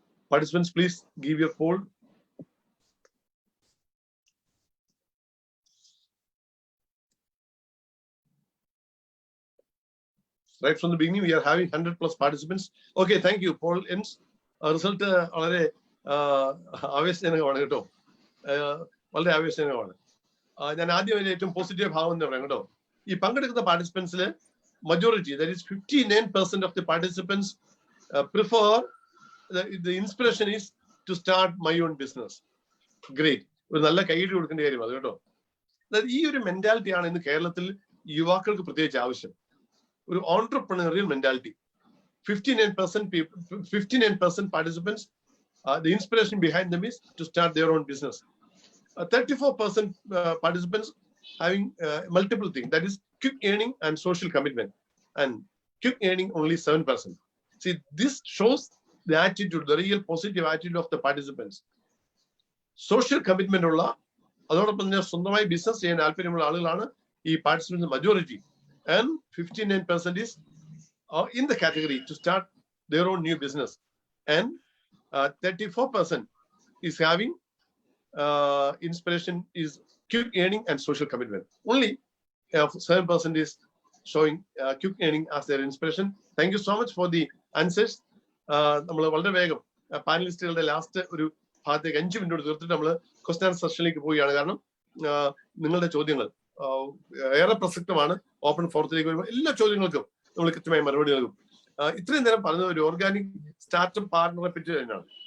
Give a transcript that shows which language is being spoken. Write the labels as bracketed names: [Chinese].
[English] Participants, please give your poll. Right from the beginning, we are having 100+ participants. Okay, thank you. Poll ends. [Malayalam] Result വളരെ ആവേശജനകമാണ് കേട്ടോ, വളരെ ആവേശജനകമാണ്. ഞാൻ ആദ്യം ഏറ്റവും positive ഭാവം എന്ന് പറയാം കേട്ടോ. ഈ പങ്കെടുക്കുന്ന പാർട്ടിസിപ്പൻസിൽ [English] majority, that is 59% of the participants prefer, the inspiration is to start my own business. Great. [Malayalam] ഒരു നല്ല കൈയ്യടി കൊടുക്കേണ്ട കാര്യം അത് കേട്ടോ. അതായത് ഈ ഒരു മെന്റാലിറ്റി ആണ് ഇന്ന് കേരളത്തിൽ യുവാക്കൾക്ക് പ്രത്യേകിച്ച് ആവശ്യം. ഒരു entrepreneurial mentality. [English] 59% participants, the inspiration behind them is to start their own business. 34% participants having multiple things, that is quick earning and social commitment, and quick earning only 7%. See, this shows the attitude, the real positive attitude of the participants. [Malayalam] Social commitment ഉള്ള, അതോടൊപ്പം തന്നെ സ്വന്തമായി business ചെയ്യാൻ താല്പര്യമുള്ള ആളുകളാണ് ഈ participants majority. [English] And 59% is in the category to start their own new business, and 34% is having inspiration is quick earning and social commitment. Only 7% is showing quick earning as their inspiration. Thank you so much for the answers. [Malayalam] നമ്മൾ വളരെ വേഗം പാനലിസ്റ്റുകളുടെ last ഒരു ഭാഗത്തേക്ക് 5 minute തീർത്തിട്ട് നമ്മൾ question answer സെഷനിലേക്ക് പോവുകയാണ്. കാരണം നിങ്ങളുടെ ചോദ്യങ്ങൾ ഏറെ പ്രസക്തമാണ്. ഓപ്പൺ ഫോറത്തിലേക്ക് വരുമ്പോൾ എല്ലാ ചോദ്യങ്ങൾക്കും നമ്മൾ കൃത്യമായി മറുപടി നൽകും. ഇത്രയും നേരം പറഞ്ഞത് ഒരു ഓർഗാനിക് സ്റ്റാർട്ടപ്പ് പാർട്ണറെ പറ്റി തന്നെയാണ്.